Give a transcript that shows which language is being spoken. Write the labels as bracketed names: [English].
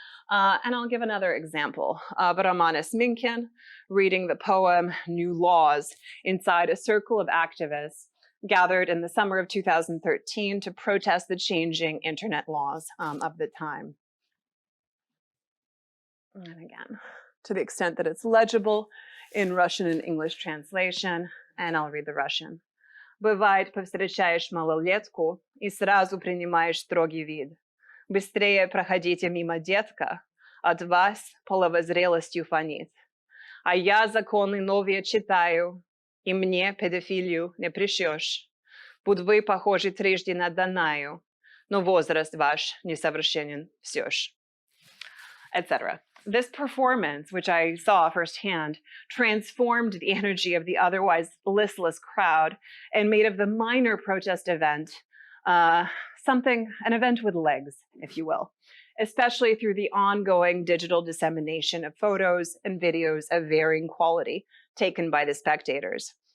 [English] And I'll give another example of Romanis Minkin reading the poem New Laws inside a circle of activists gathered in the summer of 2013 to protest the changing internet laws of the time. And again, to the extent that it's legible in Russian and English translation, and I'll read the Russian. [Russian] Бывает, повстречаешь малолетку и сразу принимаешь строгий вид. Быстрее проходите мимо, детка, от вас половозрелостью фонит. А я законы новые читаю, и мне педофилию не пришьешь. Будь вы похожи трижды на Данаю, но возраст ваш несовершенен все ж. [English] Etc. This performance, which I saw firsthand, transformed the energy of the otherwise listless crowd and made of the minor protest event an event with legs, if you will, especially through the ongoing digital dissemination of photos and videos of varying quality taken by the spectators.